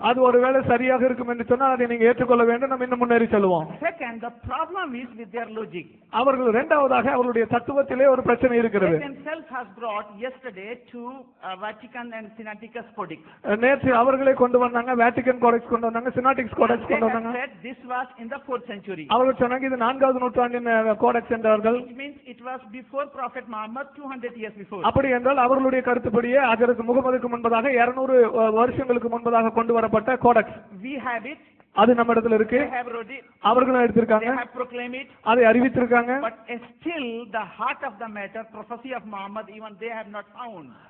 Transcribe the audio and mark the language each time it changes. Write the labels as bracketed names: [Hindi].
[Tamil] அது ஒருவேளை சரியாக இருக்கும் என்று சொன்னால் அதை நீங்க ஏற்றுக்கொள்ள வேண்டும். நம்ம இன்னும் முன்னேறி செல்வோம். [English] Second, the problem is with their logic. [Tamil] அவர்கள் இரண்டாவதாக அவர்களுடைய தத்துவத்திலே ஒரு பிரச்சனை இருக்கிறது. [English] They themselves has brought yesterday to Vatican and Sinaiticus Codex. [Tamil] நேற்று அவர்களே கொண்டு வந்தாங்க, வேட்டிகன் கோடெக்ஸ் கொண்டு வந்தாங்க, சினாட்டிக்ஸ் கோடெக்ஸ் கொண்டு வந்தாங்க. [English] Said this was in the 4th century. [Tamil] அவர்கள் சொன்னாங்க இது 4வது நூற்றாண்டின் கோடெக்ஸ் என்றார்கள். [English] It means it was before Prophet Muhammad, 200 years before. [Tamil] அப்படி என்றால் அவர்களுடைய கருத்துப்படியே ஹஜ்ரத் முகமதுக்கு முன்பதாக 200 வருஷங்களுக்கு முன்பதாக கொண்டு வரப்பட்ட கோடெக்ஸ். [English] We have it. [Tamil] அது நம்ம இடத்துல இருக்கு. [English] They have wrote it. [Tamil] அவர்களும் எடுத்திருக்காங்க. [English] They have proclaimed it. [Tamil] அதை அறிவித்திருக்காங்க. [English] But still the heart of the matter, prophecy of Muhammad, even they have not found.